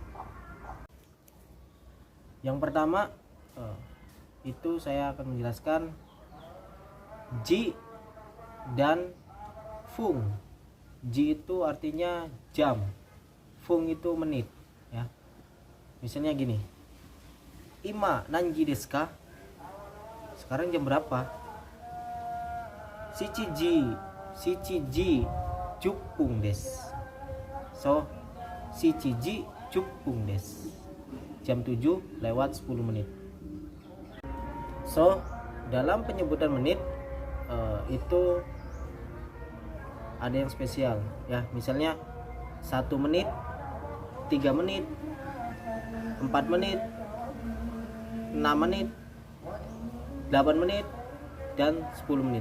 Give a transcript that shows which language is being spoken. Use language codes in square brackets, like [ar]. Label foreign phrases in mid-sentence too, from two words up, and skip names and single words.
[id] Yang pertama itu saya akan menjelaskan ji dan fung. Ji itu artinya jam, fung itu menit. Ya, misalnya gini, [ja] 今何時ですか? [id] Sekarang jam berapa? [ja] 七時十分です. So, 七時十分です. [id] Jam 7 lewat 10 menit. So, dalam penyebutan menit itu ada yang spesial ya. Misalnya 1 menit, 3 menit, 4 menit, 6 menit, 8 menit, dan 10 menit.